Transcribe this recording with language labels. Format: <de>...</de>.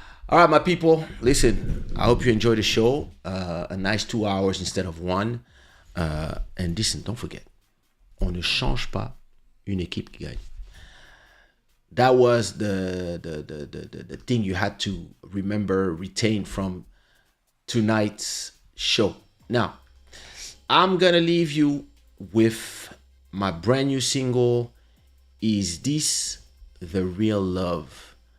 <en>All right, my people, listen, I hope you enjoy the show. A nice 2 hours instead of 1. And listen, don't forget,</en> <fr>on ne change pas une équipe qui gagne.</fr> <en>That was the thing you had to remember, retain from tonight's show. Now, I'm gonna leave you with my brand new single, Is This the Real Love?</en>